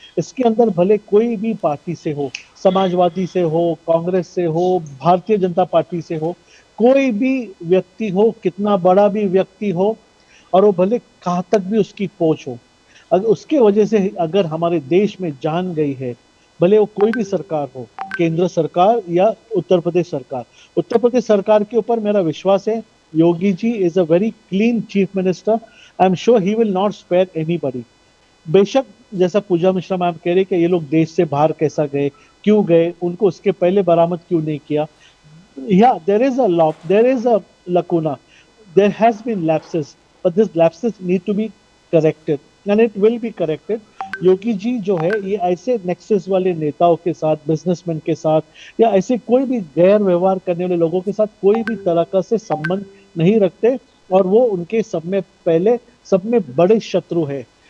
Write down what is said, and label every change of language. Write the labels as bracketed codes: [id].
[hi] इसके अंदर भले कोई भी पार्टी से हो, समाजवादी से हो, कांग्रेस से हो, भारतीय जनता पार्टी से हो, कोई भी व्यक्ति हो, कितना बड़ा भी व्यक्ति हो, और वो भले कहाँ तक भी उसकी पहुंच हो, अगर उसके वजह से अगर हमारे देश में जान गई है, भले वो कोई भी सरकार हो, केंद्र सरकार या उत्तर प्रदेश सरकार, उत्तर प्रदेश सरकार के ऊपर मेरा विश्वास है। [en] Yogi ji is a very clean chief minister. I am sure he will not spare anybody. [hi] बेशक जैसा पूजा मिश्रा मैम कह रहे कि ये लोग देश से बाहर कैसा गए, क्यों गए, उनको उसके पहले बरामद क्यों नहीं किया। [en] Yeah, there is a law, there is a lacuna, there has been lapses, but these lapses need to be corrected and it will be corrected. [hi] Yogi ji जो है ये ऐसे नेक्सस वाले नेताओं के साथ, बिजनेसमैन के साथ या ऐसे कोई भी गैर व्यवहार करने वाले लोगों के साथ कोई भी तरह का से संबंध नहीं रखते और वो उनके सब में बड़े शत्रु है।